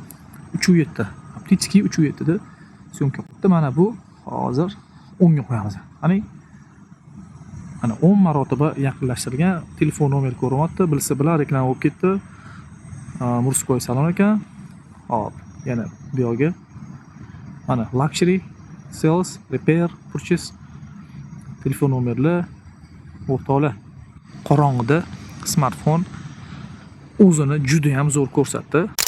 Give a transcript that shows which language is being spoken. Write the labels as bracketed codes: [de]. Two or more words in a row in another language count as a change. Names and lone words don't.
[uz] 3.7. Optический 3.7 da syomka qilibdi. Mana bu hozir 10 ga qo'yamiz. Mana 10 marotaba yaqinlashtirilgan telefon nomeri ko'ryapti. Bilsa bilan reklama bo'lib ketdi. Murskoy salon ekan. Hop, yana bu yo'ga mana [en] luxury sales, repair, purchase [uz] telefon nomerlar o'rtoqlar. Qorong'ida smartfon o'zini juda ham zo'r ko'rsatdi.